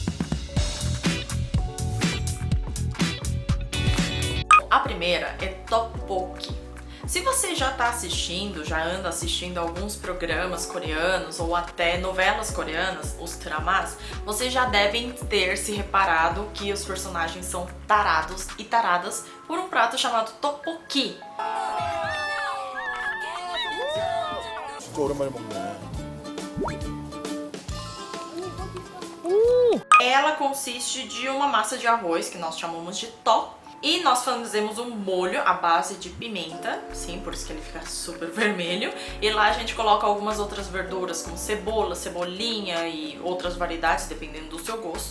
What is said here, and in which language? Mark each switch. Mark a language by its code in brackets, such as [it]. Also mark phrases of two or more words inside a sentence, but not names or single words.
[pt] A primeira é tteokbokki. Se você já tá assistindo, já anda assistindo alguns programas coreanos ou até novelas coreanas, os dramas, vocês já devem ter se reparado que os personagens são tarados e taradas por um prato chamado tteokbokki. [ko] 진짜 오랜만에 먹네. [pt] Ela consiste de uma massa de arroz que nós chamamos de tteok. E nós fazemos um molho à base de pimenta, sim, por isso que ele fica super vermelho. E lá a gente coloca algumas outras verduras como cebola, cebolinha e outras variedades, dependendo do seu gosto.